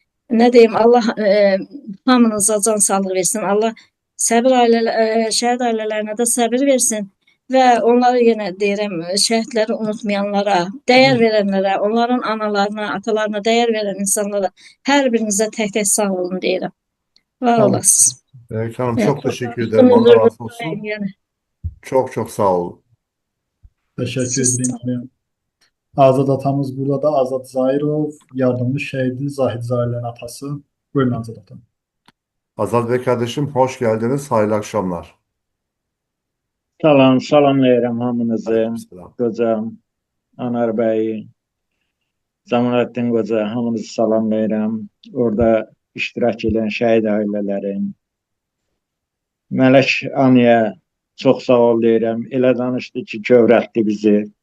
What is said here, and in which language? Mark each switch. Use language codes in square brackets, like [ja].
[az] Nə deyim, Allah hamınıza can sağlığı versin. Allah şəhid ailələrinə də səbir versin. Və onları yenə deyirəm, şəhidləri unutmayanlara, dəyər verənlərə, onların analarına, atalarına dəyər verən insanlara, hər birinizə tək-tək sağ olun deyirəm. Var olasınız. [tr] Melek Hanım çok teşekkür ederim. Allah razı olsun. Çok sağ olun. Teşekkür ederim. Azad atamız burada da Azad Zahirov, yardımcı şehidi Zahid Zahir'in atası. Buyurun Azad atam. Azad Bey kardeşim hoş geldiniz. Hayırlı akşamlar. [az] Salamlayıram hamınızı. Qocam, Anar bəyi, Cəmaləddin qoca, hamınızı salamlayıram. Orada iştirak edən şəhid ailələrin, Mələk Aniyə çox sağ ol deyirəm. Elə danışdı ki, kövrəltdi bizi.